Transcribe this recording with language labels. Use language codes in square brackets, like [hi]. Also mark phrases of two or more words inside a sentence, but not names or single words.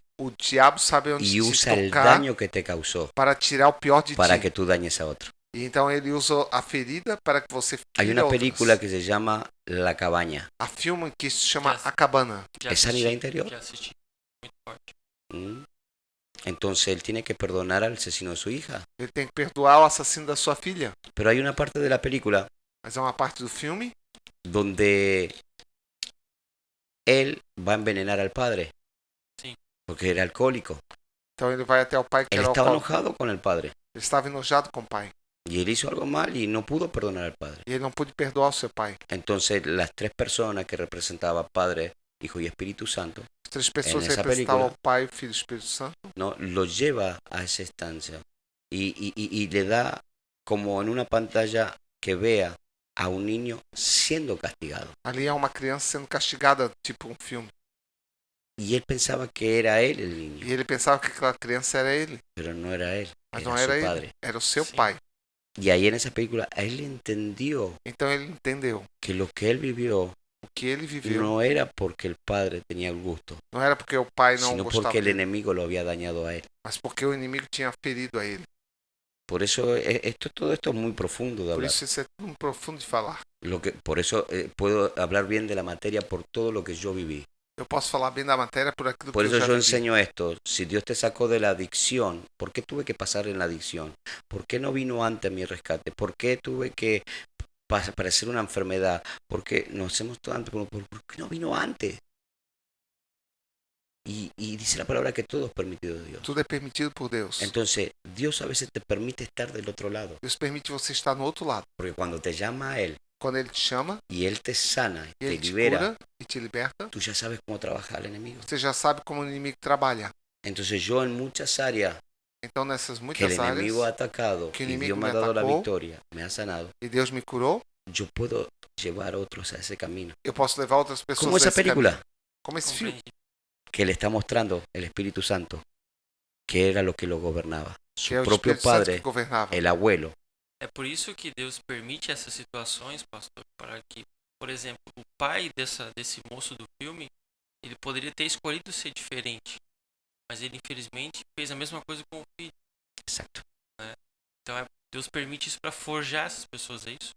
[pt] O diabo sabe onde [es] Y se usa el [pt] tocar [es] daño que te causó [pt] para tirar o pior de [es] para [pt] ti. [es] que tú dañes a otro. [pt] E então ele usa a ferida para que você [es] Hay [pt] fira [es] una [pt] outros. [es] película que se llama La Cabaña. [pt] Há filme que se chama Já- A Cabana. Já [es] ¿Es sanidad interior? [pt] Já assisti. Muito forte. ¿Mm? [es] Entonces él tiene que perdonar al asesino de su hija. [pt] Ele tem que perdoar o assassino da sua filha. [es] Pero hay una parte de la película [pt] Mas é uma parte do filme [es] donde él va a envenenar al padre. Sí. Porque era alcohólico. [pt] Então ele vai até o pai que [es] Él [pt] era [es] estaba [pt] alcoólico. [es] enojado con el padre. [pt] Ele estava enojado com o pai. [es] Y él hizo algo mal y no pudo perdonar al padre. [pt] E ele não pôde perdoar o seu pai. [es] Entonces las tres personas que representaban Padre, Hijo y Espíritu Santo, [pt] As três pessoas nessa representavam película. o pai, o filho e o Espírito Santo. [es] ¿no? Lo lleva a esa estancia y le da como en una pantalla que vea a un niño siendo castigado. [pt] Ali é uma criança sendo castigada, tipo um filme. [es] Y él pensaba que era él el niño, [pt] E ele pensava que aquela criança era ele. [es] pero no era él, [pt] Mas [es] era [pt] não [es] su [pt] era ele. [es] padre. [pt] Era o seu Sim. pai. [es] Y ahí en esa película, él entendió [pt] Então ele entendeu [es] que lo que él vivió [pt] o que ele viveu [es] no era porque el padre tenía el gusto, [pt] não era porque o pai não [es] sino [pt] gostava [es] porque el [pt] dele, [es] enemigo lo había dañado a él. [pt] mas porque o inimigo tinha ferido a ele. [es] Por eso todo esto es muy profundo de [pt] Por [es] hablar. [pt] isso isso é tão profundo de falar. [es] Por eso puedo hablar bien de la materia por todo lo que yo viví. [pt] Eu posso falar bem da matéria por aquilo [es] Por [pt] que [es] eso [pt] eu já [es] yo [pt] vivi. [es] enseño esto. Si Dios te sacó de la adicción, ¿por qué tuve que pasar en la adicción? ¿Por qué no vino antes mi rescate? ¿Por qué tuve que parecer una enfermedad? ¿Por qué no hacemos todo antes? ¿Por qué no vino antes? Y dice la palabra que todo es permitido de Dios. [pt] Tudo é permitido por Deus. [es] Entonces, Dios a veces te permite estar del otro lado. [pt] Deus permite você estar no outro lado. [es] Porque cuando te llama a Él [pt] Quando ele te chama, [es] y Él te sana, [pt] e [es] te [pt] ele te [es] libera, [pt] cura e te liberta, [es] tú ya sabes cómo trabaja el enemigo. [pt] você já sabe como o inimigo trabalha. [es] Entonces yo en muchas áreas [pt] Então nessas [es] que el [pt] muitas [es] enemigo ha [pt] áreas [es] atacado que el y enemigo Dios me me ha dado la atacó, victoria, me ha sanado, [pt] e Deus me curou, [es] yo puedo llevar a otros a ese camino. [pt] eu posso levar outras pessoas [es] Como esa [pt] a esse [es] película [pt] caminho. Como esse filme Compreendi. [es] que le está mostrando el Espíritu Santo, que era lo que lo gobernaba. Su [pt] que é o [es] propio [pt] Espírito Santo que [es] padre, [pt] governava. [es] el abuelo, [pt] É por isso que Deus permite essas situações, pastor, para que, por exemplo, o pai desse moço do filme, ele poderia ter escolhido ser diferente, mas ele infelizmente fez a mesma coisa com o filho. [es] exacto. [pt] Então Deus permite isso para forjar essas pessoas, é isso?